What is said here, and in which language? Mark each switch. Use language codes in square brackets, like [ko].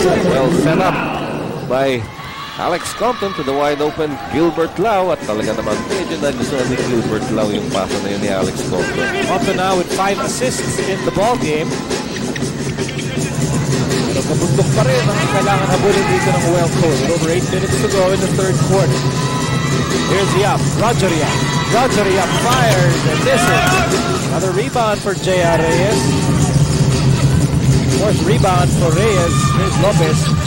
[en] Well set up by Alex Compton to the wide open Gilbert Lau. [tl] At talaga naman medyo nagustuhan ni Gilbert Lau yung pasa na yun ni Alex Compton. [en] Compton now with 5 assists in the ball game. [tl] Pero kabundok pa rin ang kailangan habulin dito ng Welcome. [en] Over 8 minutes to go in the third quarter. Here's Yap. Roger Yap. Roger Yap fires. And this is another rebound for J.R. Reyes. Fourth rebound for Reyes. Here's Lopez.